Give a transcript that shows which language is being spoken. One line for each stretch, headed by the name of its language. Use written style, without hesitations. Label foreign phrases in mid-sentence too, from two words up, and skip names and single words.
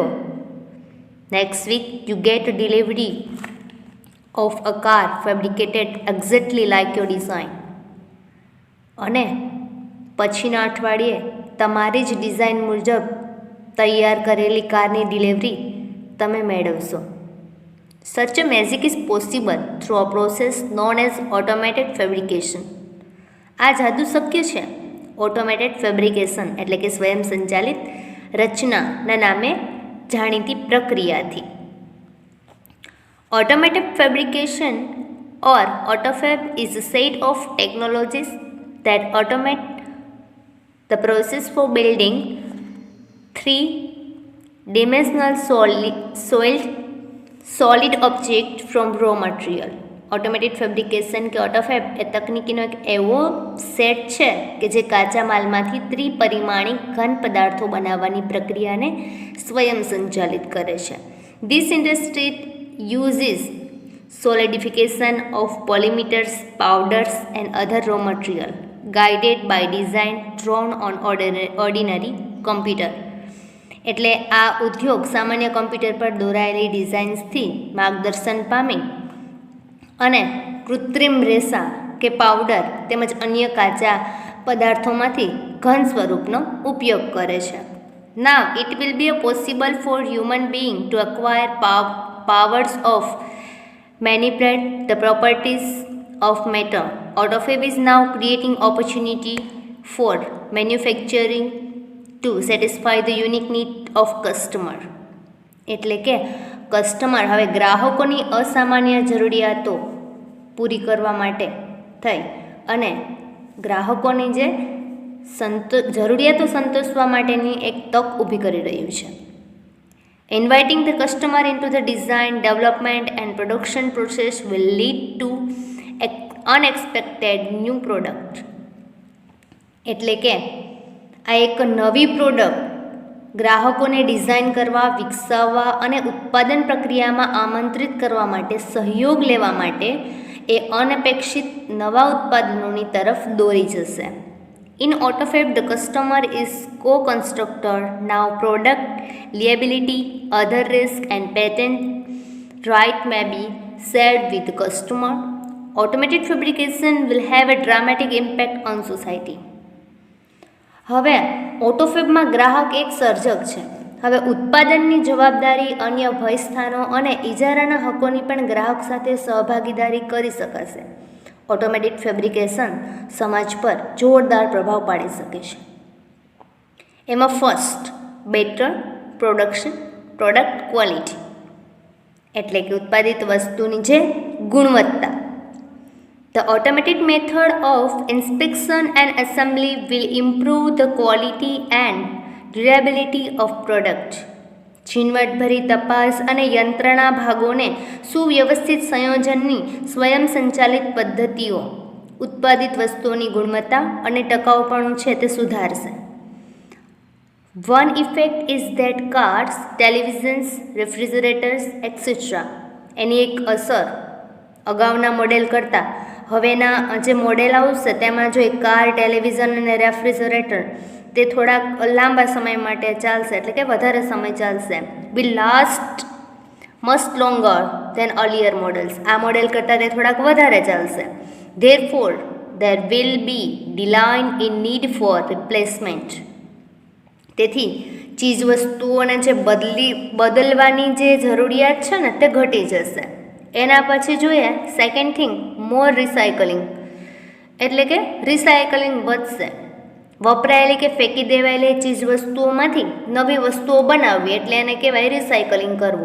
English: Next week you get delivery of a car fabricated exactly like your design.
Gujarati: અને પછીના અઠવાડિયે તમારી જ ડિઝાઇન મુજબ તૈયાર કરેલી કારની ડિલિવરી તમે મેળવશો.
English: Such a magic is possible through a process known as automated fabrication.
Gujarati: આ જાદુ શક્ય છે
English: automated fabrication
Gujarati: એટલે કે સ્વયં સંચાલિત રચનાના નામે જાણીતી પ્રક્રિયાથી.
English: automated fabrication or AutoFab is a set of technologies that automate the process for building three-dimensional solid object from raw material. automated fabrication
Gujarati: કે ઓટોફેબ એ તકનીકીનો એક એવો સેટ છે કે જે કાચા માલમાંથી ત્રિપરિમાણિક ઘન પદાર્થો બનાવવાની પ્રક્રિયાને સ્વયં સંચાલિત કરે છે.
English: This industry uses solidification of polymers, powders and other raw material guided by design drawn on ordinary computer.
Gujarati: એટલે આ ઉદ્યોગ સામાન્ય કમ્પ્યુટર પર દોરાયેલી ડિઝાઇન્સથી માર્ગદર્શન પામી અને કૃત્રિમ રેસા કે પાવડર તેમજ અન્ય કાચા પદાર્થોમાંથી ઘન સ્વરૂપનો ઉપયોગ કરે છે.
English: Now it will be possible for human being to acquire powers of manipulate the properties of matter. AutoFab is now creating opportunity for manufacturing to satisfy the unique need of customer.
Gujarati: એટલે કે કસ્ટમર હવે ગ્રાહકોની અસામાન્ય જરૂરિયાતો પૂરી કરવા માટે થઈ અને ગ્રાહકોની જે જરૂરિયાતો સંતોષવા માટેની એક તક ઊભી કરી રહ્યું છે.
English: Inviting the customer into the design, development and production process will lead to unexpected new product.
Gujarati: એટલે કે આ એક નવી પ્રોડક્ટ ગ્રાહકોને ડિઝાઇન કરવા, વિકસાવવા અને ઉત્પાદન પ્રક્રિયામાં આમંત્રિત કરવા માટે સહયોગ લેવા માટે એ અનપેક્ષિત નવા ઉત્પાદનોની તરફ દોરી જશે.
English: In AutoFab, the customer is co-constructor. Now product liability, other risk and patent right may be shared with the customer. Automated fabrication will have a dramatic impact on society.
Gujarati: હવે ઓટોફેબમાં ગ્રાહક એક સર્જક છે. હવે ઉત્પાદનની જવાબદારી, અન્ય ભયસ્થાનો અને ઇજારાના હકોની પણ ગ્રાહક સાથે સહભાગીદારી કરી શકાશે. ઓટોમેટેડ ફેબ્રિકેશન સમાજ પર જોરદાર પ્રભાવ પાડી શકે છે. એમાં
English: first, better product quality
Gujarati: એટલે કે ઉત્પાદિત વસ્તુની જે ગુણવત્તા.
English: The automated method of inspection and assembly will improve the quality and durability of product.
Gujarati: ઝીણવટભરી તપાસ અને યંત્રણા ભાગોને સુવ્યવસ્થિત સંયોજનની સ્વયં સંચાલિત પદ્ધતિઓ ઉત્પાદિત વસ્તુઓની ગુણવત્તા અને ટકાઉપણું છે તે સુધારશે.
English: One effect is that cars, televisions, refrigerators, etc.
Gujarati: એની એક અસર અગાઉના મોડેલ કરતાં હવેના જે મોડેલ આવશે તેમાં જો કાર, ટેલિવિઝન અને રેફ્રિજરેટર તે થોડાક લાંબા સમય માટે ચાલશે એટલે કે વધારે સમય ચાલશે.
English: will last much longer than earlier models.
Gujarati: આ મોડેલ કરતાં તે થોડાક વધારે ચાલશે.
English: Therefore, there will be decline in need for replacement.
Gujarati: તેથી ચીજ વસ્તુઓને જે બદલવાની જે જરૂરિયાત છે ને તે ઘટી જશે. એના પછી જોઈએ
English: second thing, more recycling
Gujarati: એટલે કે રિસાયકલિંગ વધશે. વપરાયેલી કે ફેંકી દેવાયેલી ચીજ વસ્તુઓમાંથી નવી વસ્તુઓ બનાવવી એટલે એને કહેવાય રિસાયકલિંગ કરવું.